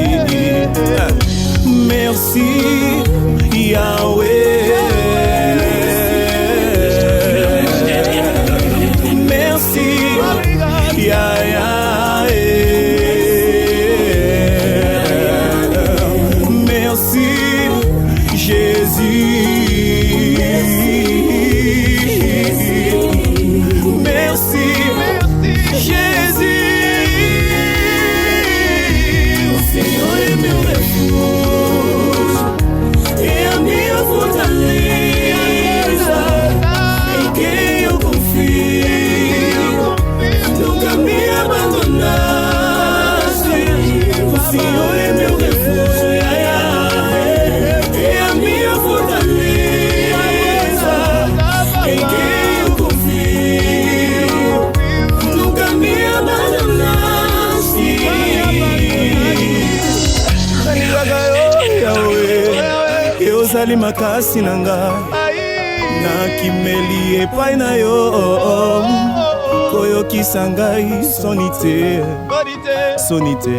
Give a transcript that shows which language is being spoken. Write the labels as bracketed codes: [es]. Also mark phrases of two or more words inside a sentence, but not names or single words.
[fr] Merci Yahweh, merci Yahweh, merci Jésus, merci Jésus. [pt] O Senhor é meu refúgio, é a minha fortaleza, em quem eu confio, nunca me abandonaste. O Senhor é meu refúgio, é a minha fortaleza, em quem eu confio, nunca me abandonaste. [ln] Ozali makasi na ngai nakimeli epai na yo koyokisa ngai soni te, soni te.